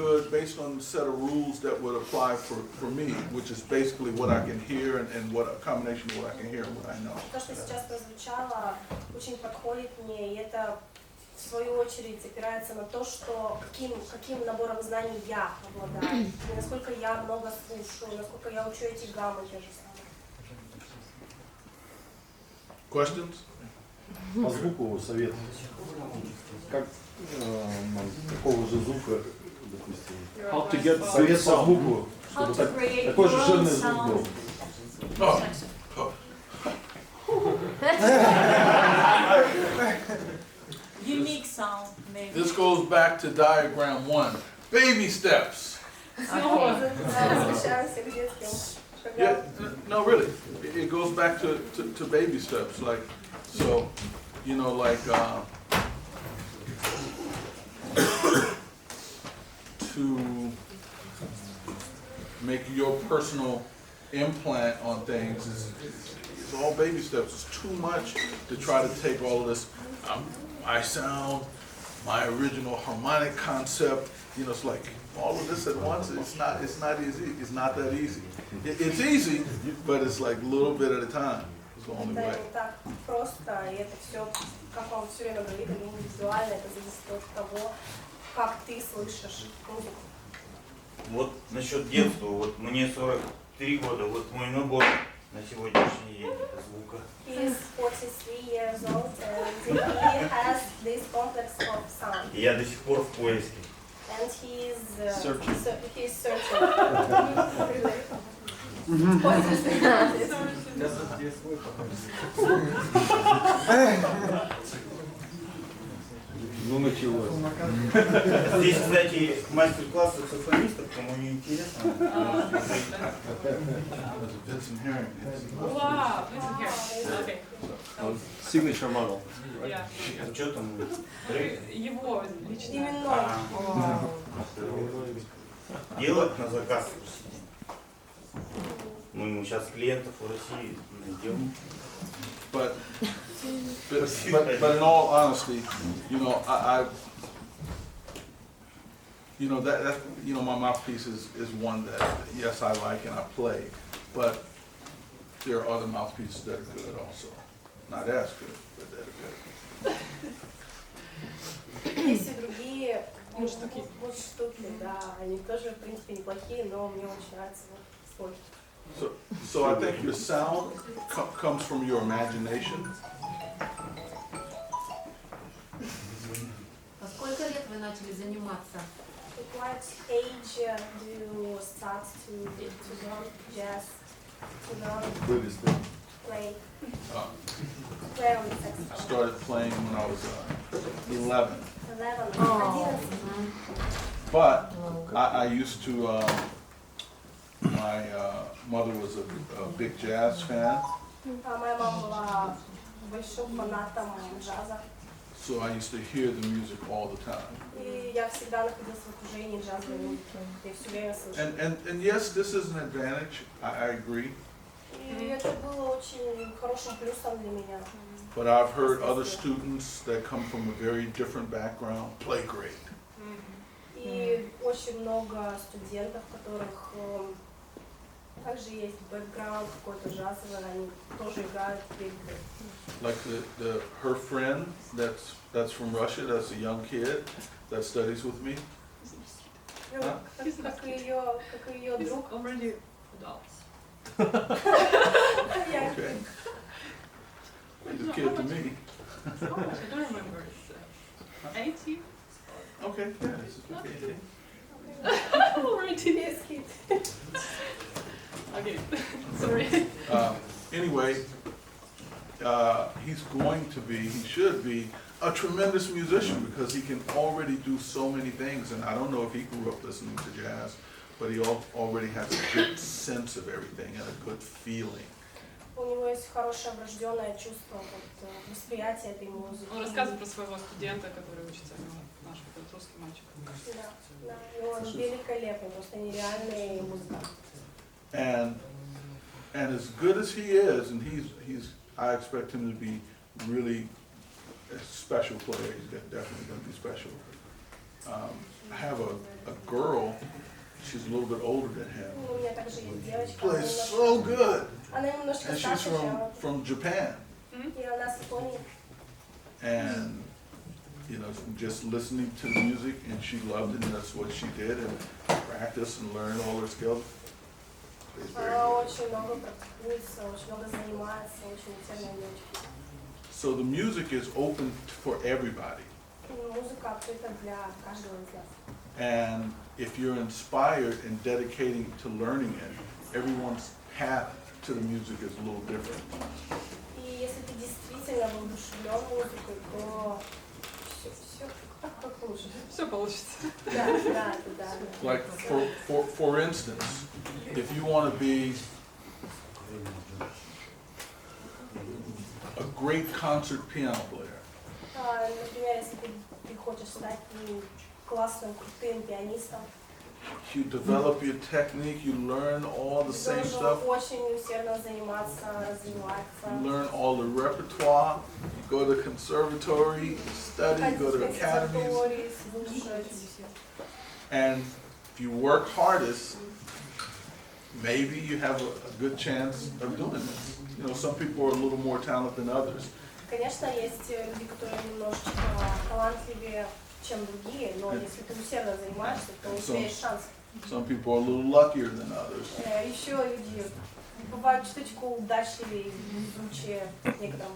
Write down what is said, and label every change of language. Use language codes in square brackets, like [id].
[en] Based on the set of rules that would apply for me, which is basically what I can hear and what a combination of what I can hear and what I know. [ru] То, что сейчас прозвучало, очень подходит мне, и это в свою очередь опирается на то, что каким набором знаний я обладаю, и насколько я много слушаю, насколько я учу эти гаммы те же самые. [en] Questions? [ru] По звуку совет. Как такого же звука, допустим. [en] How to get [ru] Совет по звуку, чтобы такой же жирный звук был. [en] Unique sound, maybe. This goes back to diagram 1. Baby steps. [ru] Снова возвращаемся к детским шагам. [en] Yeah, no, really. It goes back to baby steps. Like, so, you know, like, to make your personal implant on things is all baby steps. It's too much to try to take all of this, my sound, my original harmonic concept, you know, it's like all of this at once. It's not easy. It's not that easy. It's easy, but it's like a little bit at a time. It's the only way. [ru] Это не так просто, и это все, как он все время говорит, это индивидуально, это зависит от того, как ты слышишь музыку. Вот насчет детства, вот мне 43 года, вот мой набор на сегодняшний день звука. [en] He is 43 years old and he has this complex of sound. [ru] И я до сих пор в поиске. [en] And he is Searching. He is searching. [ru] Ну, началось. Здесь, кстати, мастер-класс саксофонистов, кому не интересно. [en] Vincent Herring. Wow, listen here. Okay. Signature model. Yeah. [ru] Что там? Его лично. Именно. Делать на заказ. Мы сейчас клиентов в России найдем. [en] But in all honesty, you know, you know, that you know, my mouthpiece is one that, yes, I like and I play, but there are other mouthpieces that are good also. Not as good, but that are good. [ru] Есть и другие Мундштуки. мундштуки, да, они тоже, в принципе, неплохие, но мне очень нравится вот свой. [en] So I think your sound comes from your imagination. [ru] А сколько лет вы начали заниматься? [en] At what age do you start to learn jazz, to learn [ru] Вывезли. [en] play Uh, on the I saxophone? started playing when I was 11, 11. but I used to. My mother was a big jazz fan, [ru] А моя мама была большим фанатом джаза, [en] so I used to hear the music all the time. [ru] и я всегда находилась в окружении джазовой музыки, я все время слышала. [en] And yes, this is an advantage. I agree. [ru] И это было очень хорошим плюсом для меня. [en] But I've heard other students that come from a very different background play great. [ru] И очень много студентов, у которых также есть бэкграунд какой-то джазовый, они тоже играют великолепно. [en] Like her friend that's from Russia, that's a young kid that studies with me. [ru] Ну, как и ее [en] He's [ru] друг. [en] already adults. [ru] Я- [en] Okay. He's a kid to me. How much? I don't remember. It's 18? Okay, yeah, this is okay. Already. Yes, kid. Okay, sorry. Anyway, he should be a tremendous musician because he can already do so many things. And I don't know if he grew up listening to jazz, but he already has a good sense of everything and a good feeling. [ru] У него есть хорошее врожденное чувство восприятия этой музыки. Он рассказывает про своего студента, который учится у него, наш этот русский мальчик. Да, и он великолепный, просто нереальный музыкант. [en] And as good as he is, and I expect him to be really a special player. He's definitely going to be special. I have a girl. She's a little bit older than him. [ru] У меня также есть девочка. [en] Plays so good, [ru] Она немножко [en] and she's [ru] старше, чем [en] from Japan. [ru] и она с Японии. [en] And you know, just listening to the music, and she loved it, and that's what she did, and practice and learn all her skills. Plays very [ru] Она [en] good. [ru] очень много практикуется, очень много занимается, очень интересная девочка. [en] So the music is open for everybody. [ru] Музыка открыта для каждого из нас. [en] And if you're inspired and dedicating to learning it, everyone's path to the music is a little different. [ru] И если ты действительно воодушевлен музыкой, то все как лучше. Все получится. Да. [en] Like for instance, if you want to be a great concert piano player, [ru] Например, если ты хочешь стать классным, крутым пианистом, [en] you develop your technique, you learn all the [ru] ты [en] same [ru] должен [en] stuff, [ru] очень усердно заниматься, [en] you [ru] развиваться. [en] learn all the repertoire, you go to conservatory, you study, you go to academies, консерватории, слушать. and if you work hardest, maybe you have a good chance of doing this. You know, some people are a little more talented than others. [ru] Конечно, есть люди, которые немножечко талантливее, чем другие, но если ты усердно занимаешься, то у тебя есть шанс. [en] Some people are a little luckier than others. [ru] Еще люди бывают чуточку удачливее, везучее некоторым.